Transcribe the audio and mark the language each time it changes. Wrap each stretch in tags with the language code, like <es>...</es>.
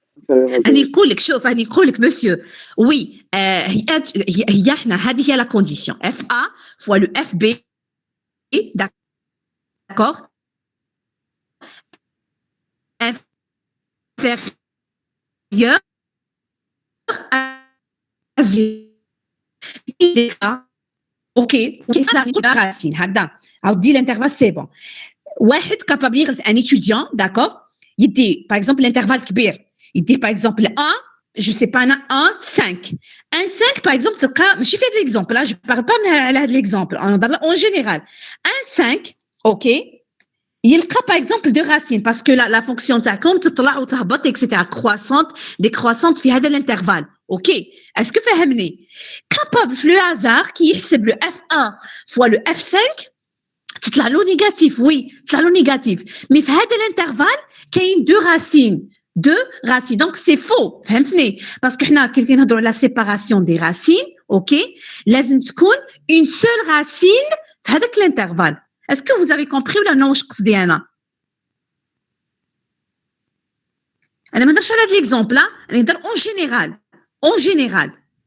<ar>راني نقول لك شوف راني نقول لك مسيو وي هي احنا هذه هي لا كونديسيون اف ا فوا لو اف بي داكور</ar> <fr>inférieur à 0. Ok, ça la racine. Alors, dit l'intervalle, c'est bon.</fr> <ar>واحد capable يغلط</ar> <fr>un étudiant, d'accord. Il dit, par exemple, l'intervalle كبير. Il dit, par exemple, 1, je sais pas, 1, 5. 1, 5, par exemple, je fais de l'exemple. Là, je ne parle pas de l'exemple. En général. 1, 5, ok. يلقى par exemple deux racines parce que la fonction</fr> <ar>تاعكم تطلع وتهبط</ar> <fr>etc croissante décroissante في هذا l'intervalle. OK. Est-ce que فهمني؟ capable في le hasard qui يحسب le F1 fois le F5</fr> <ar>تطلع له</ar> <fr>négatif. Oui,</fr> <ar>تطلع له</ar> <fr>négatif. Mais في هذا l'intervalle كاين deux racines. Donc c'est faux. فهمتني؟ parce que</fr> <ar>حنا كي نهضروا على</ar> <fr>la séparation des racines, OK, لازم تكون une seule racine في هذاك l'intervalle. Est-ce que vous avez compris ou non واش قصدي انا؟</fr> <ar>انا ما نديرش على هذا ليكزامبل، انا ندير اون جينيرال.</ar>